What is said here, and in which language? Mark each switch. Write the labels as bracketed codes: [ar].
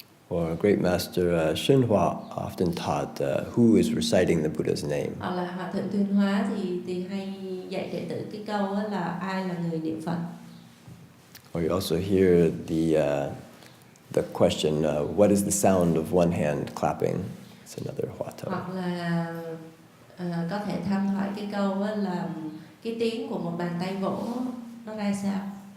[en] Or Great Master XuanHua often taught who is reciting the Buddha's name. [vi] Hoặc là Hòa thượng XuanHua thì hay dạy đệ tử cái câu là ai là người niệm Phật. [en] Or you also hear the question, what is the sound of one hand clapping? It's another Huatou. [vi] Hoặc là có thể tham thoại cái câu là cái tiếng của một bàn tay vỗ nó ra sao.